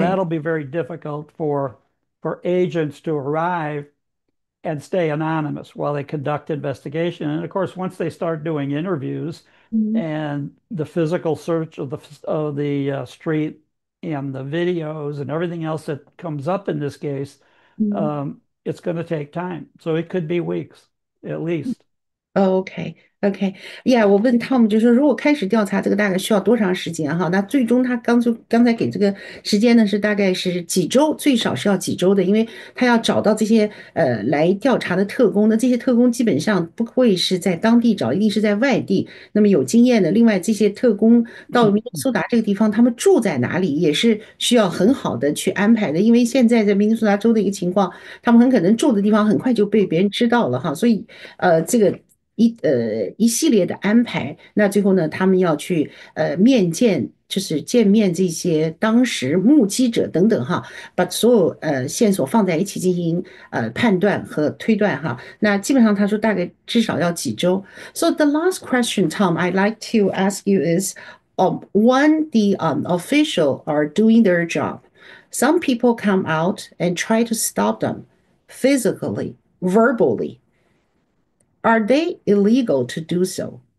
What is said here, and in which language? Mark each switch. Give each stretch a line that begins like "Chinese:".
English: that'll be very difficult for agents to arrive and stay anonymous while they conduct investigation. And of course, once they start doing interviews Mm-hmm. and the physical search of the street and the videos and everything else that comes up in this case, Mm-hmm. it's going to take time. So it could be weeks at least.
Chinese: OK，OK，我问 Tom 就说，如果开始调查这个大概需要多长时间哈？那最终他刚才给这个时间呢是大概是几周，最少是要几周的，因为他要找到这些来调查的特工，那这些特工基本上不会是在当地找，一定是在外地，那么有经验的。另外，这些特工到明尼苏达这个地方，他们住在哪里也是需要很好的去安排的，因为现在在明尼苏达州的一个情况，他们很可能住的地方很快就被别人知道了哈，所以这个。一系列的安排，那最后呢，他们要去面见，就是见面这些当时目击者等等哈，把所有线索放在一起进行判断和推断哈。那基本上他说大概至少要几周。
English: So the last question, Tom, I'd like to ask you is, when the official are doing their job, some people come out and try to stop them physically, verbally. Are they illegal to do so?